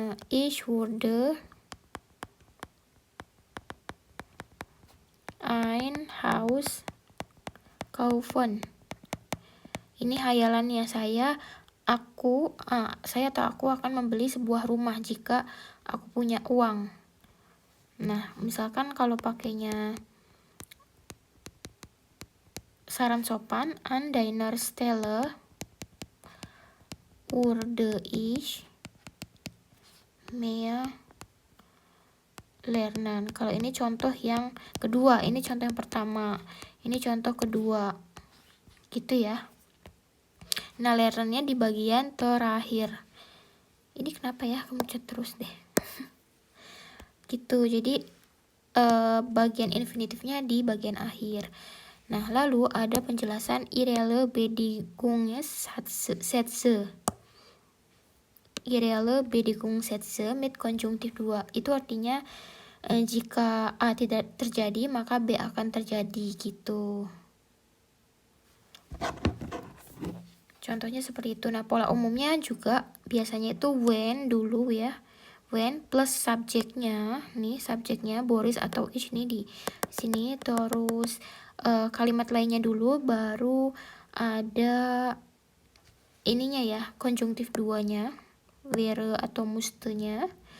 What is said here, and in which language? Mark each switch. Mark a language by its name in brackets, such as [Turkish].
[German] Ich würde ein Haus kaufen. [Indonesian] Ini hayalannya saya atau aku akan membeli sebuah rumah jika aku punya uang. Nah, misalkan kalau pakainya saran sopan, [German] an deiner Stelle würde ich mehr lernen. [Indonesian] Kalau ini contoh yang kedua, ini contoh yang pertama, ini contoh kedua, gitu ya. Nah, lernernya di bagian terakhir. Ini kenapa ya, kemencet terus deh. Gitu, jadi bagian infinitifnya di bagian akhir. Nah, lalu ada penjelasan irreale Bedingungssätze. [German] Irreale Bedingungssätze mit konjungtif 2. [Indonesian] Itu artinya jika A tidak terjadi, maka B akan terjadi gitu. Contohnya seperti itu. Nah, pola umumnya juga biasanya itu when dulu ya. When plus subjeknya, nih subjeknya Boris atau ich nih di sini, terus kalimat lainnya dulu, baru ada ininya ya, konjungtif duanya, wäre atau musste-nya.